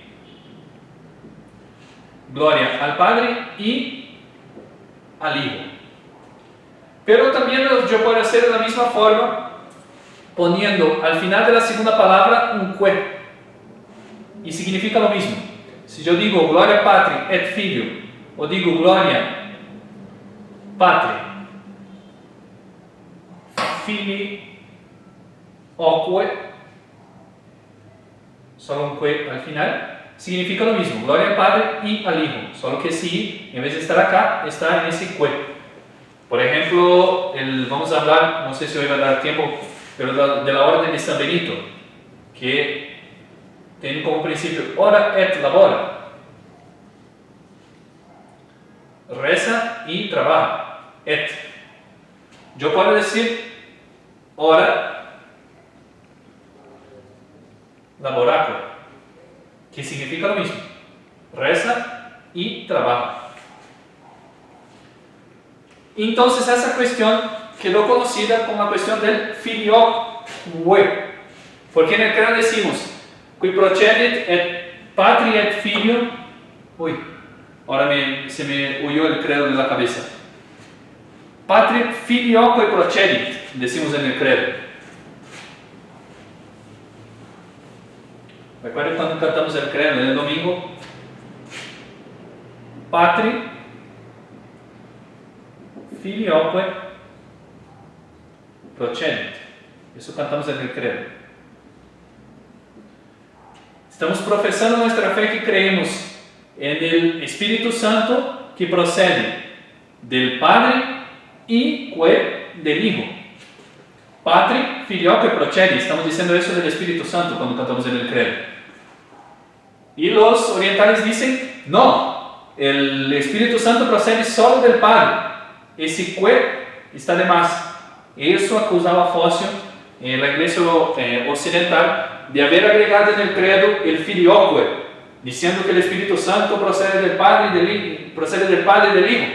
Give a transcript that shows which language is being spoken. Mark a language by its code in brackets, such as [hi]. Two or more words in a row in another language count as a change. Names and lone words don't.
[es] Gloria al Padre y al Hijo. Pero también yo puedo hacer de la misma forma, poniendo al final de la segunda palabra un que, y significa lo mismo. Si yo digo [la] Gloria Patri et Filho, [es] o digo [la] Gloria Patri filioque, [es] solo un que al final, significa lo mismo, gloria al Padre y al Hijo, solo que si en vez de estar acá, está en ese que. Por ejemplo, vamos a hablar, no sé si hoy va a dar tiempo, pero de la orden de San Benito, que tiene como principio [la] ora et labora, [es] reza y trabaja, et. Yo puedo decir [la] ora laboraco, [es] que significa lo mismo, reza y trabaja. Entonces esa cuestión quedó conocida como la cuestión del filioque, porque en el credo decimos [la] qui procedit et patri et filio. [es] Uy, ahora se me huyó el credo de la cabeza. [la] Patri filioque procedit, [es] decimos en el credo. Recuerden cuando cantamos el credo en el domingo. [la] Patri filioque procedit. [es] Eso cantamos en el credo. Estamos profesando nuestra fe que creemos en el Espíritu Santo que procede del Padre y del Hijo. [la] Patri filioque procedit. [es] Estamos diciendo eso del Espíritu Santo cuando cantamos en el credo. Y los orientales dicen, no, el Espíritu Santo procede solo del Padre. Ese que está de más. Eso acusaba Fócio en la iglesia occidental de haber agregado en el credo el filioque, diciendo que el Espíritu Santo procede del Padre y del Hijo.